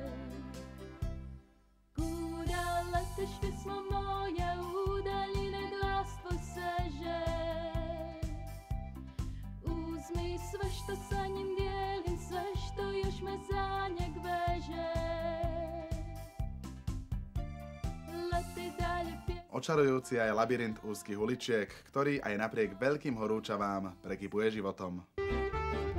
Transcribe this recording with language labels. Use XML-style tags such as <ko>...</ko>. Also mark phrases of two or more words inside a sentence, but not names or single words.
<hr>Kuda leteš, pjesmo moja, udaljine glas tvoj seže. Uzmi sve što sa njim dijelim, sve što još me za njeg veže. Leti dalje</hr> <sk>Očarujúci aj labyrint úzkých uličiek, ktorý aj napriek veľkým horúčavám prekypuje životom.</sk>